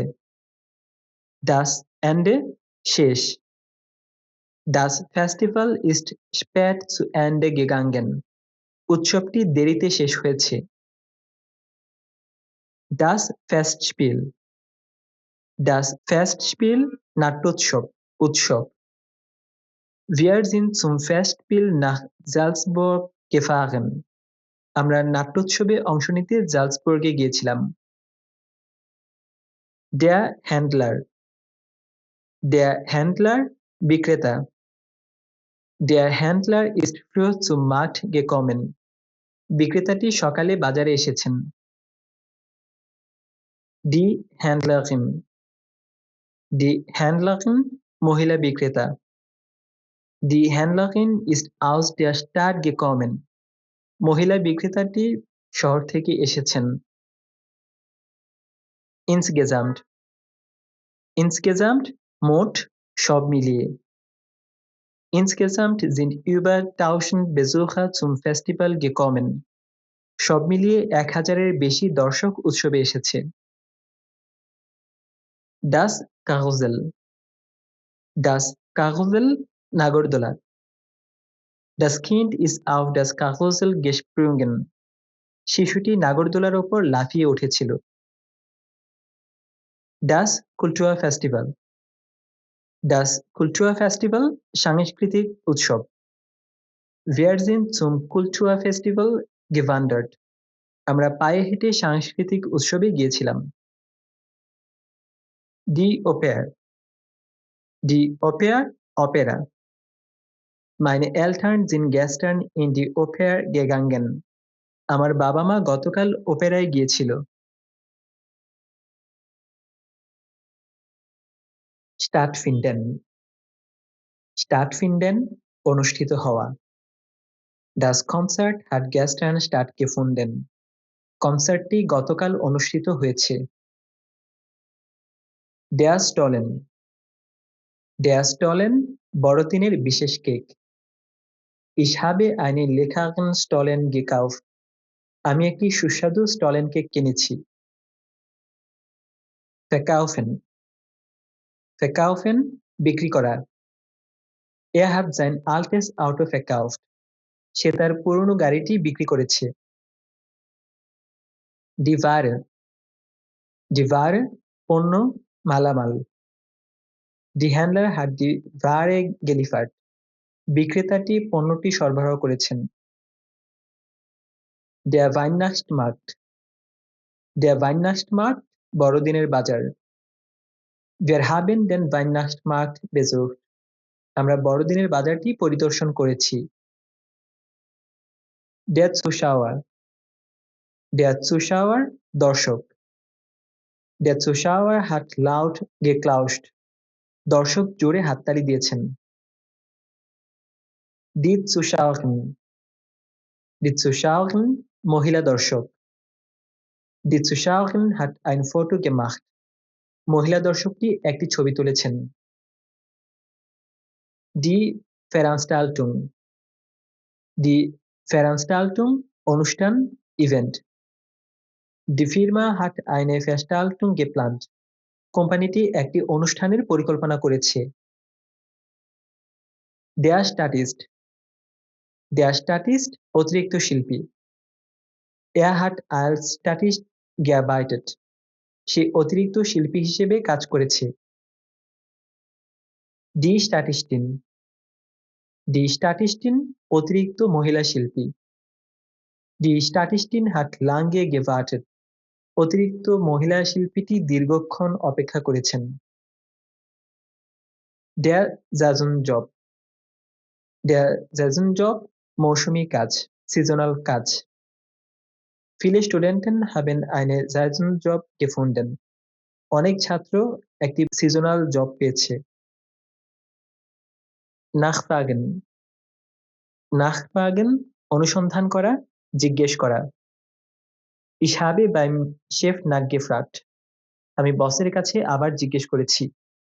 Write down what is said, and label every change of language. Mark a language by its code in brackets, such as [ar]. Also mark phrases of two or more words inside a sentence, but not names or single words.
[de] Das Ende, শেষ। Das Festival ist spät zu Ende gegangen. [bn] উৎসবটি দেরিতে শেষ হয়েছে। [de] Das Festspiel. Das Festspiel, [bn] নাট্যোৎসব, উৎসব। [de] Wir sind zum Festspiel nach Salzburg gefahren. [bn] আমরা নাট্যোৎসবে অংশ নিতে জালসবুর্গে গিয়েছিলাম। [de] Der Händler. Der Händler, বিক্রেতা। Der Händler ist früh zum Markt gekommen. [bn] বিক্রেতাটি সকালে বাজারে এসেছেন। [de] Die Händlerin. Die Händlerin, [bn] মহিলা বিক্রেতা। [de] Die Händlerin ist aus der Stadt gekommen. [bn] মহিলা বিক্রেতাটি শহর থেকে এসেছেন। [de] Insgesamt. Insgesamt, [bn] মোট, সব মিলিয়ে। [de] Insgesamt sind über 1000 Besucher zum Festival gekommen. [bn] সব মিলিয়ে 1000-এর বেশি দর্শক উৎসবে এসেছে। [de] Das Karussell. Das Karussell, নাগরদোলা। Das Kind ist auf das Karussell gesprungen. [bn] শিশুটি নাগরদোলার উপর লাফিয়ে উঠেছিল। [de] Das Kulturfestival. Das Kulturfestival, [bn] সাংস্কৃতিক উৎসব। [de] Wir sind zum Kulturfestival gewandert. [bn] আমরা পায়ে হেঁটে সাংস্কৃতিক উৎসবে গিয়েছিলাম। [de] Die Oper. Die Oper, অপেরা। Meine Eltern sind gestern in die Oper gegangen. [bn] আমার বাবা মা গতকাল ওপেরায় গিয়েছিল। [de] Stattfinden. Stattfinden, [bn] অনুষ্ঠিত হওয়া। [de] Das Konzert hat gestern stattgefunden. [bn] কনসার্টটি গতকাল অনুষ্ঠিত হয়েছে। [de] Der Stollen. Der Stollen, [bn] বড়দিনের বিশেষ কেক। [de] Ich habe einen leckeren Stollen gekauft. [bn] আমি একটি সুস্বাদু স্টলেন কেক কিনেছি। Verkaufen. [de] Verkaufen, [bn] বিক্রি করা। [de] Er hat sein altes Auto verkauft. [bn] সে তার পুরনো গাড়িটি বিক্রি করেছে। [de] Die Ware. Die Ware, [bn] পণ্য, মালামাল। [de] Die Händler hat die Ware geliefert. [bn] বিক্রেতাটি পণ্যটি সরবরাহ করেছেন। [de] Der Weihnachtsmarkt. Der Weihnachtsmarkt [bn] বড়দিনের বাজার। [de] Wir haben den Weihnachtsmarkt besucht. [bn] আমরা বড়দিনের বাজারটি পরিদর্শন করেছি। [de] Der Zuschauer. Der Zuschauer দর্শক। Der Zuschauer hat laut geklatscht. [bn] দর্শক জোরে হাততালি দিয়েছেন। [de] Die Zuschauerin. Die Zuschauerin [bn] মহিলা দর্শক। [de] Die Zuschauerin hat ein Foto gemacht. [bn] মহিলা দর্শকটি একটি ছবি তুলেছেন। [de] Die Veranstaltung. Die Veranstaltung [bn] অনুষ্ঠান ইভেন্ট। [de] Die Firma hat eine Veranstaltung geplant. [bn] কোম্পানিটি একটি অনুষ্ঠানের পরিকল্পনা করেছে। [de] Der Statist. Der Statist [bn] অতিরিক্ত শিল্পী। [de] Er hat als Statist gearbeitet. [bn] সে অতিরিক্ত শিল্পী হিসেবে কাজ করেছে। [de] Die Statistin. Die Statistin [bn] অতিরিক্ত মহিলা শিল্পী। [de] Die Statistin hat lange gewartet. [bn] অতিরিক্ত মহিলা শিল্পীটি দীর্ঘক্ষণ অপেক্ষা করেছেন। [de] Der Saisonjob. Der Saisonjob [bn] মৌসুমী কাজ, সিজনাল কাজ। [de] Viele Studenten haben einen Saisonjob gefunden. [bn] অনেক ছাত্র একটি [en] seasonal job [bn] পেয়েছে। [de] Nachfragen. Nachfragen [bn] অনুসন্ধান করা, জিজ্ঞেস করা। [de] Ich habe beim Chef nachgefragt. [bn] আমি বসের কাছে আবার জিজ্ঞেস করেছি।